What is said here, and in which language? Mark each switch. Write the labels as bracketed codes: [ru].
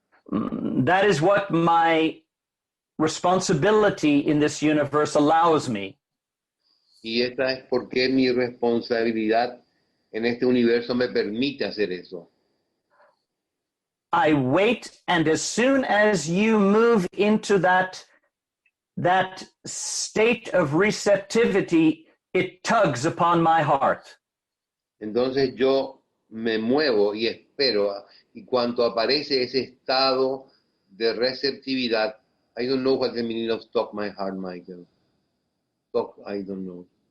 [en] That is what my responsibility in this universe allows me. [es] Y esta es porque mi responsabilidad en este universo me permite hacer eso. [en] I wait, and as soon as you move into that state of receptivity, it tugs upon my heart. [es] Entonces yo me muevo y espero, y cuando aparece ese estado de receptividad, [en] I don't know what the meaning of "talk my heart", Michael. Talk, I don't know.